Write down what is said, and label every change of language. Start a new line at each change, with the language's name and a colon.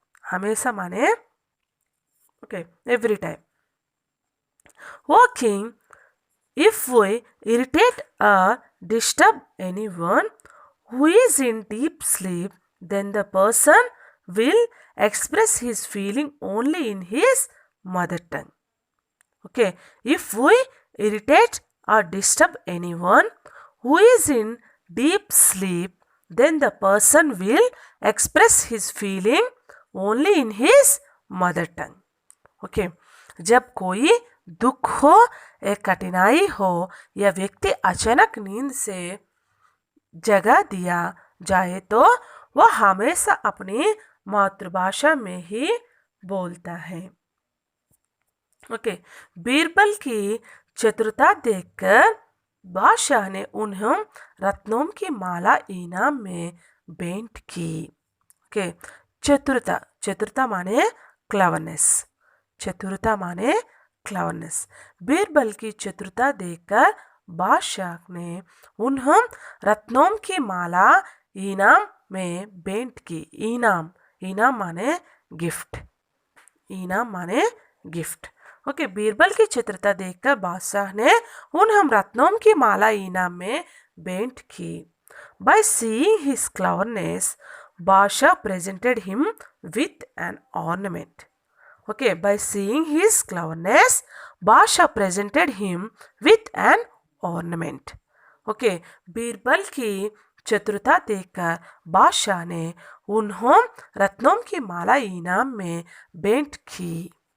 Hindi: हमेशा माने
English: Okay, every time. O king, if we irritate or disturb anyone who is in deep sleep, then the person will express his feeling only in his mother tongue. Okay, if we irritate or disturb anyone who is in deep sleep, then the person will express his feeling only in his mother tongue.
Hindi: Okay, जब कोई दुख हो, एक कठिनाई हो या व्यक्ति अचानक नींद से जगा दिया जाए तो वह हमेशा अपनी मातृभाषा में ही बोलता है। ओके, बीरबल की चतुरता देखकर बादशाह ने उन्हें रत्नों की माला इनाम में भेंट की। ओके, चतुरता माने क्लेवरनेस, चतुरता माने क्लेवरनेस। बीरबल की चतुरता देखकर बादशाह ने उन्हें रत्नों की माला इनाम में भेंट की। इनाम माने गिफ्ट, इनाम माने गिफ्ट। ओके, बीरबल की चतुरता देखकर बादशाह ने उन्हें रत्नों की माला इनाम में भेंट की।
English: By seeing his cleverness, badshah presented him with an ornament. Okay, by seeing his cleverness, badshah presented him with an ornament.
Hindi: Okay, Birbal की चतुरता देखकर बादशाह ने उन्हें रत्नों की माला इनाम में भेंट की।